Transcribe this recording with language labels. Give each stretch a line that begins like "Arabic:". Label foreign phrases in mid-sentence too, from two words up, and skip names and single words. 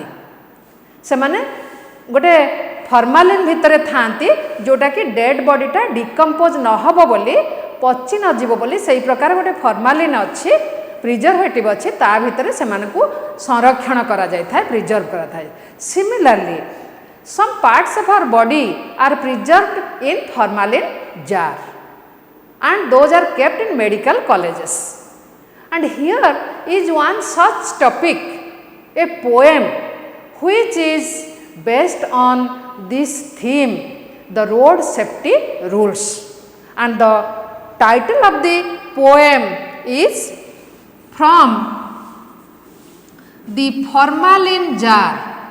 Odia: ସେ ମାନେ ଗୋଟେ ଫର୍ମାଲିନ ଭିତରେ ଥାନ୍ତି ଯୋଉଟା କି
English: dead bodyta decompose
Odia: ନ ହେବ ବୋଲି, ପଚି ନ ଯିବ ବୋଲି, ସେହି ପ୍ରକାର ଗୋଟେ ଫର୍ମାଲିନ ଅଛି, ପ୍ରିଜର୍ଭେଟିଭ ଅଛି, ତା ଭିତରେ ସେ ମାନଙ୍କୁ ସଂରକ୍ଷଣ କରା ଯାଇ ଥାଏ, ପ୍ରିଜର୍ଭ କରା ଥାଏ.
English: सिमिलरली some parts of our body are preserved in formalin jar, and those are kept in medical colleges. And here is one such topic, a poem which is based on this theme, the road safety rules, and the title of the poem is From the Formalin Jar.